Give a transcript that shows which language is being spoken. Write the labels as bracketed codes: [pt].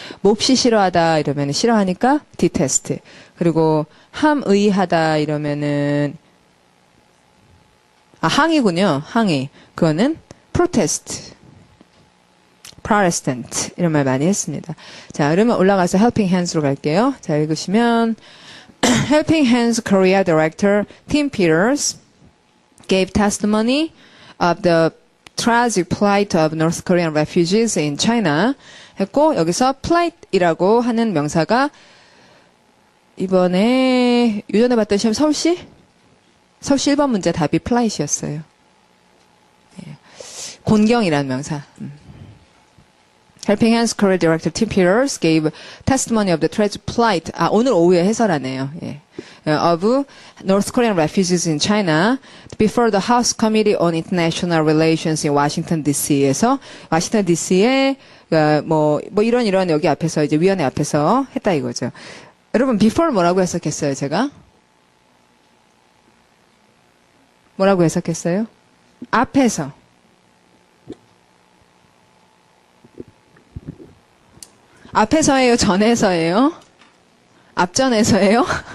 [ko] 몹시 싫어하다 이러면 싫어하니까 detest. 그리고 함의하다 이러면은 항의군요. 항의. 그거는 protest. Protestant 이런 말 많이 했습니다. 자, 그러면 올라가서 Helping Hands로 갈게요. [en] 자, 읽으시면 Helping Hands Korea Director Tim Peters gave testimony of the tragic plight of North Korean refugees in China [ko] 했고 여기서 plight이라고 하는 명사가 이번에 유전에 봤던 시험 서울시 1번 문제 답이 plight이었어요. 예. 곤경이라는 명사. [en] Helping Hands Korea Director Tim Peters gave testimony of the tragic plight. [ko] 오늘 오후에 해설하네요. 예. [en] of North Korean refugees in China before the House Committee on International Relations in Washington D.C.에서 [ko] 워싱턴 D.C.에 뭐 이런 여기 앞에서 이제 위원회 앞에서 했다 이거죠. 여러분 before 뭐라고 해석했어요, 제가? 뭐라고 해석했어요? 앞에서. 앞에서예요, 전에서예요? 앞전에서예요?